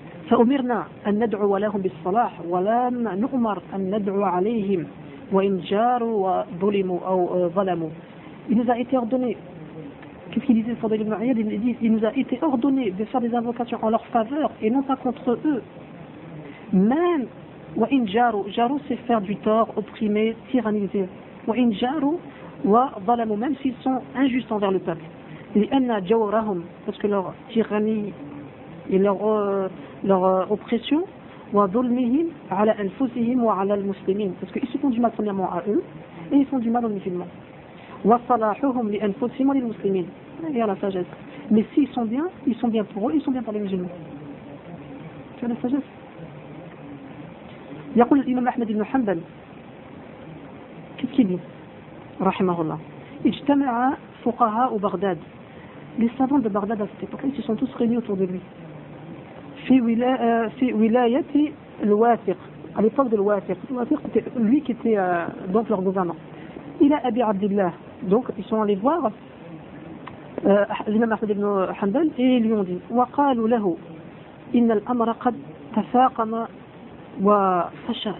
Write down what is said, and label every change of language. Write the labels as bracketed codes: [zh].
[ar] فأمرنا أن ندعو لهم بالصلاح ولم نؤمر أن ندعو عليهم وإن جاروا وظلموا أو ظلموا. [fr] Il nous a été ordonné. Qu'est-ce qu'il disait Fadl ibn Ayyad? Il dit, il nous a été ordonné de faire des invocations en leur faveur et non pas contre eux. Même [ar] وإن جاروا. [fr] جاروا c'est faire du tort, opprimer, tyranniser. [ar] وإن جاروا وظلموا [fr] même s'ils sont injustes envers le peuple. [ar] لأن جورهم [fr] parce que leur tyrannie et leur oppression [ar] وظلمهم على أنفسهم وعلى المسلمين [fr] parce qu'ils se font du mal premièrement à eux et ils font du mal aux musulmans. [ar] وصلاحهم لأنفسهم وللمسلمين هي [fr] la sagesse. Mais s'ils sont bien, ils sont bien pour eux, ils sont bien pour les musulmans. Tu as la sagesse. [ar] يقول الإمام أحمد بن حنبل كيف كيدي رحمه الله اجتمع فقهاء بغداد. [fr] Les savants de Bagdad à cette époque, ils se sont tous réunis autour de lui. [ar] Fi wilayati al-Wathiq, [fr] à l'époque de l'Wathiq. L'Wathiq était lui qui était donc leur gouvernant. Il a Abi Abdillah. Donc ils sont allés voir l'imam Ahmed ibn Hanbal et ils lui ont dit [ar] wa qalu lahu inna al-amra qad tafaqama wa fasha.